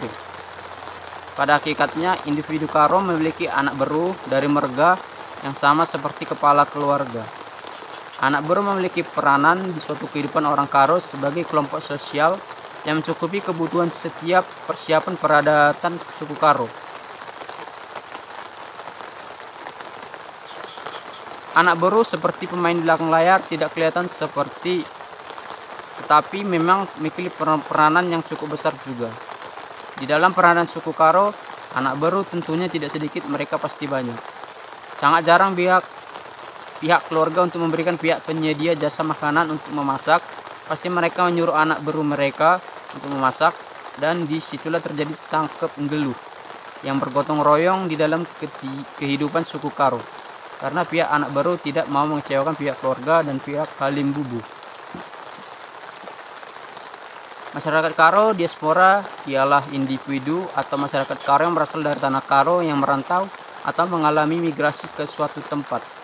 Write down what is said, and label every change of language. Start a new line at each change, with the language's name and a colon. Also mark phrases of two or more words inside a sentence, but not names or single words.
Indonesian: Pada hakikatnya, individu Karo memiliki anak beru dari marga yang sama seperti kepala keluarga. Anak beru memiliki peranan di suatu kehidupan orang Karo sebagai kelompok sosial yang mencukupi kebutuhan setiap persiapan peradatan suku Karo. Anak Beru seperti pemain belakang layar tidak kelihatan seperti, tetapi memang memiliki peranan yang cukup besar juga. Di dalam peranan suku Karo, anak Beru tentunya tidak sedikit, mereka pasti banyak. Sangat jarang pihak keluarga untuk memberikan pihak penyedia jasa makanan untuk memasak. Pasti mereka menyuruh anak Beru mereka untuk memasak, dan disitulah terjadi
Batak Karo: sangkep nggeluh
Indonesian: yang bergotong royong di dalam kehidupan suku Karo. Karena pihak anak Beru tidak mau mengecewakan pihak keluarga dan pihak Halim Bubu. Masyarakat Karo diaspora ialah individu atau masyarakat Karo yang berasal dari tanah Karo yang merantau atau mengalami migrasi ke suatu tempat.